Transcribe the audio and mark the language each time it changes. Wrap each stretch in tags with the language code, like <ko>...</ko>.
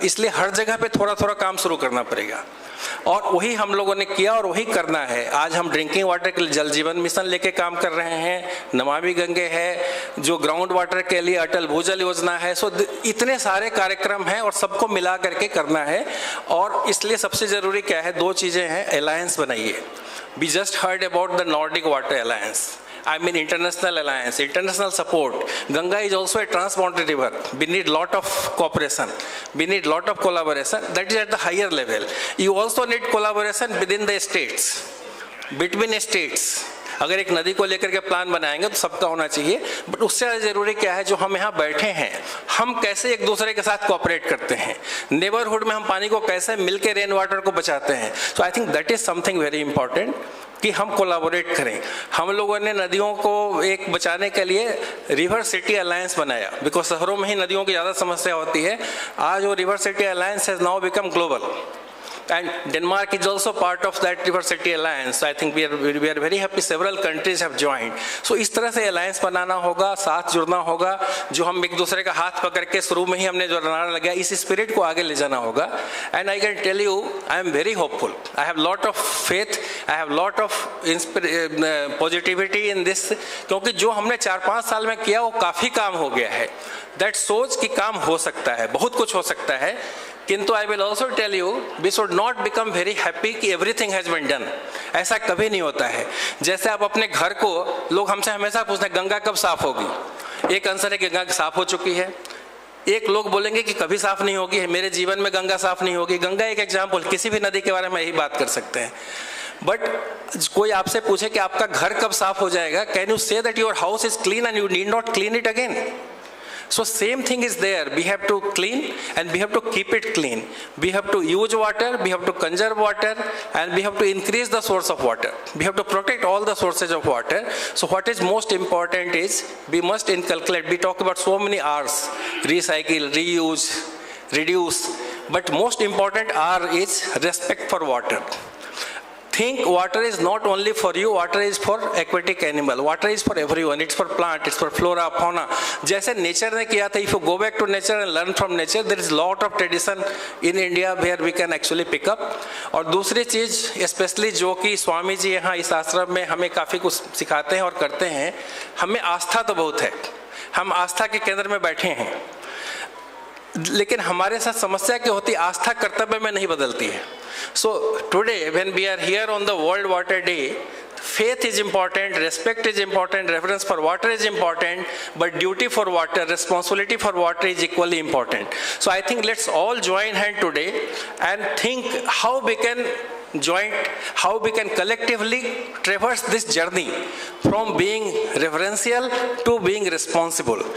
<hi>इसलिए हर जगह पे थोड़ा थोड़ा काम शुरू करना पड़ेगा, और वही हम लोगों ने किया और वही करना है। आज हम ड्रिंकिंग वाटर के लिए जल जीवन मिशन लेके काम कर रहे हैं, नमामि गंगे है, जो ग्राउंड वाटर के लिए अटल भूजल योजना है। सो इतने सारे कार्यक्रम हैं और सबको मिला करके करना है। और इसलिए सबसे ज़रूरी क्या है, दो चीज़ें हैं, अलायंस बनाइए।</hi> <en>We just heard about the Nordic Water Alliance. I mean international alliance, international support. Ganga is also a transboundary river. We need lot of cooperation. We need lot of collaboration. That is at the higher level. You also need collaboration within the states, between states.</en> <hi>अगर एक नदी को लेकर के plan बनाएंगे तो सबका होना चाहिए, बट उससे ज़्यादा ज़रूरी क्या है, जो हम यहाँ बैठे हैं, हम कैसे एक दूसरे के साथ कोऑपरेट करते हैं, नेबरहुड में हम पानी को कैसे मिलकर रेन वाटर को बचाते हैं।</hi> <en>so I think that is something very important</en> <hi>कि हम कोलैबोरेट करें। हम लोगों ने नदियों को एक बचाने के लिए रिवर सिटी अलायंस बनाया, बिकॉज शहरों में ही नदियों की ज़्यादा समस्या होती है। आज वो</hi> <en>River city alliance has now become global, and Denmark is also part of that river city alliance. So I think we are very happy several countries have joined.</en> <hi>So इस तरह से alliance बनाना होगा, साथ जुड़ना होगा, जो हम एक दूसरे का हाथ पकड़ के शुरू में ही हमने जो नारा लगाया, इस स्पिरिट को आगे ले जाना होगा।</hi> <en>And I can tell you, I am very hopeful. I have lot of faith. I have lot of positivity in this.</en> <hi>क्योंकि जो हमने 4-5 साल में किया वो काफ़ी काम हो गया है।</hi> <en>That</en> <hi>सोच कि काम हो सकता है, बहुत कुछ हो सकता है।</hi> <en>किंतु I will also tell you, we should not become very happy कि everything has been done.</en> <hi>ऐसा कभी नहीं होता है। जैसे आप अपने घर को, लोग हमसे हमेशा पूछते हैं गंगा कब साफ होगी। एक आंसर है कि गंगा साफ हो चुकी है, एक लोग बोलेंगे कि कभी साफ नहीं होगी, मेरे जीवन में गंगा साफ नहीं होगी। गंगा एक एग्जाम्पल, किसी भी नदी के बारे में यही बात कर सकते हैं। बट कोई आपसे पूछे कि आपका घर कब साफ हो जाएगा,</hi> <en>Can you say that your house is clean and you need not clean it again? So same thing is there. We have to clean and we have to keep it clean. We have to use water, we have to conserve water, and we have to increase the source of water. We have to protect all the sources of water. So what is most important is we must inculcate. We talk about so many R's: recycle, reuse, reduce. But most important R is respect for water. Think water is not only for you, water is for aquatic animal, water is for everyone, it's for plant, it's for flora, fauna.</en> <hi>जैसे nature ने किया था,</hi> <en>if you go back to nature and learn from nature, there is lot of tradition in India where we can actually pick up.</en> <hi>और दूसरी चीज़ especially जो कि स्वामी जी यहाँ इस आश्रम में हमें काफ़ी कुछ सिखाते हैं और करते हैं, हमें आस्था तो बहुत है, हम आस्था के केंद्र में बैठे हैं, लेकिन हमारे साथ समस्या क्या होती है, आस्था कर्तव्य में नहीं बदलती है।</hi> <en>So today when we are here on the World Water Day, faith is important, respect is important, reverence for water is important, but duty for water, responsibility for water is equally important. So I think let's all join hand today and think how we can how we can collectively traverse this journey from being reverential to being responsible.</en>